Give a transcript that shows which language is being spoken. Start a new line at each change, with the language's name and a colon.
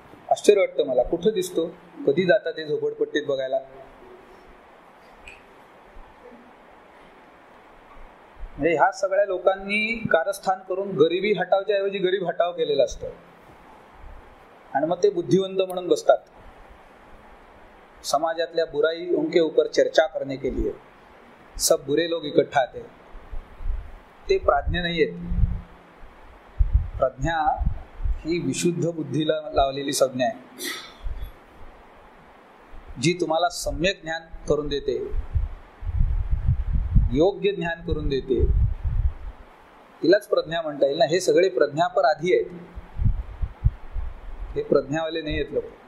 Hindi: आश्चर्य वाटतं मला, कुठं दिसतो, कधी जातात ते झोपडपट्टीत बघायला. म्हणजे ह्या सगळ्या लोकांनी कारस्थान करून गरिबी हटावच्या ऐवजी गरीब हटाव केलेला असतो आणि मग ते बुद्धिवंत म्हणून बसतात. समाजातल्या बुराई उनके ऊपर चर्चा करने के लिए सब बुरे लोग इकट्ठा आते.
Marathi: ते प्राज्ञ नाही आहेत. प्रज्ञा ही विशुद्ध बुद्धीला लावलेली संज्ञा आहे, जी तुम्हाला सम्यक ज्ञान करून देते, योग्य ज्ञान करून देते. तिलाच प्रज्ञा म्हणता येईल ना. हे सगळे प्रज्ञापर आधी आहेत, हे प्रज्ञावाले नाही आहेत लोक.